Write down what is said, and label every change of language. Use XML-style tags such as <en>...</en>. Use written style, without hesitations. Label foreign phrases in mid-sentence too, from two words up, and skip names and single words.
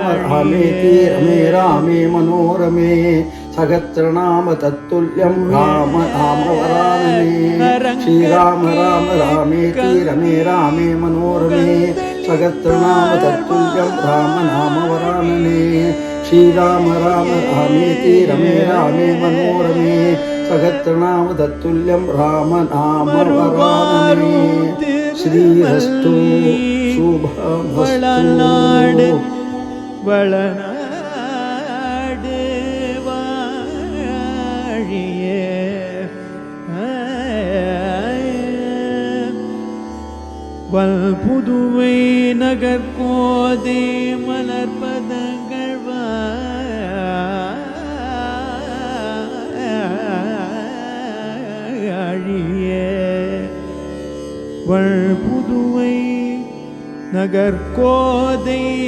<sa>रामेति रमे रामे मनोरमे सहस्रनाम तत्तुल्यं राम नाम वरानने श्रीराम राम रामेति रमे रामे मनोरमे सहस्रनाम तत्तुल्यं राम नाम वरानने श्रीराम राम रामेति रमे रामे मनोरमे सहस्रनाम तत्तुल्यं राम नाम वरानने श्रीरस्तु</sa> <ta>வளநாடு வளநாடு வாழியே வல்புதுவை நகர்கோதை மலர்பதங்கள் வாழியே வல்புதுவை நகர்கோதை</ta>